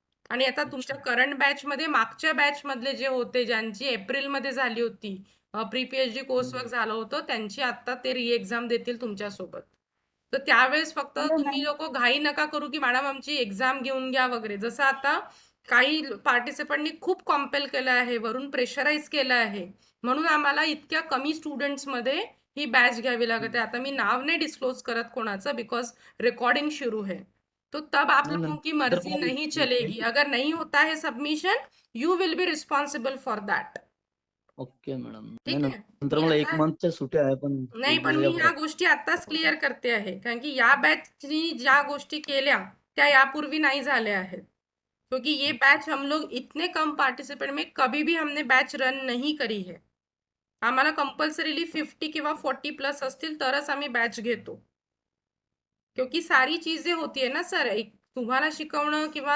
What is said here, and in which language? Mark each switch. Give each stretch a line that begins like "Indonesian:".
Marathi: आणि आता तुमच्या करंट बॅचमध्ये मागच्या बॅचमधले जे होते, ज्यांची एप्रिलमध्ये झाली होती, प्री पीएचडी कोर्स वर्क झालं होतं, त्यांची आता ते री एक्झाम देतील तुमच्यासोबत. तर त्यावेळेस फक्त तुम्ही लोक घाई नका करू की मॅडम आमची एक्झाम घेऊन घ्या वगैरे. जसं आता काही पार्टिसिपंटनी खूप कॉम्पेल केलं आहे, वरून प्रेशराईज केलं आहे, म्हणून आम्हाला इतक्या कमी स्टुडंट्समध्ये ही बॅच घ्यावी लागत है. आता मी नाव नहीं डिस्क्लोज करत कोणाचं,
Hindi: बिकॉज रिकॉर्डिंग शुरू है, तो तब आप लोगों की मर्जी नहीं चलेगी. अगर नहीं होता है submission,
English: You will be responsible for that.
Marathi: Okay madam ठीक नाही आहे नंतर मी मला एक आता मंथच्या सुट्या आहे पण नाही पण मी ह्या गोष्टी आताच क्लिअर करते आहे कारण की या बॅचनी ज्या गोष्टी केल्या त्या यापूर्वी नहीं झाल्या आहेत
Hindi: क्योंकि ये बैच हम लोग इतने कम पार्टिसिपेंट में कभी भी हमने बैच रन नहीं करी है
Marathi: आम्हाला कंपल्सरीली 50 किंवा 40 प्लस असतील तरच आम्ही बॅच घेतो
Hindi: क्योंकि सारी चीजें होती है ना सर
Marathi: एक तुम्हाला शिकवणं किंवा